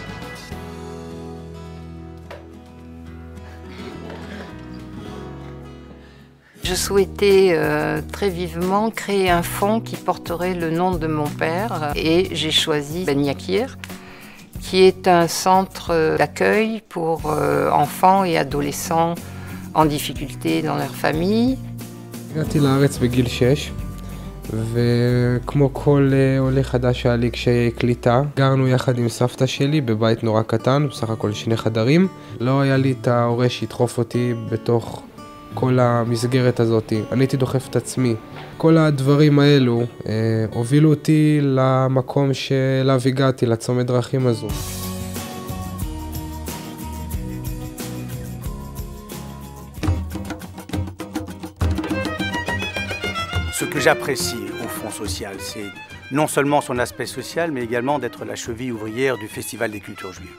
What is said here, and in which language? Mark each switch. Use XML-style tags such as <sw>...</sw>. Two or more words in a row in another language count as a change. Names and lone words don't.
<fr>Je souhaitais très vivement créer un fonds qui porterait le nom de mon père et j'ai choisi Ben Yakir, qui est un centre d'accueil pour enfants et adolescents en difficulté dans leur famille.</fr> <he>הגעתי לארץ בגיל 6 וכמו כל עולה חדש היה לי קשיי קליטה, גרנו יחד עם סבתא שלי בבית נורא קטן, בסך הכל 2 חדרים. לא היה לי את ההורה שידחוף אותי בתוך כל המסגרת הזאת, אני הייתי דוחף את עצמי. כל הדברים האלו הובילו אותי למקום שאליו הגעתי, לצומת דרכים הזו.</he> <fr>Ce que j'apprécie au Fonds social, c'est non seulement son aspect social, mais également d'être la cheville ouvrière du Festival des cultures juives.</fr>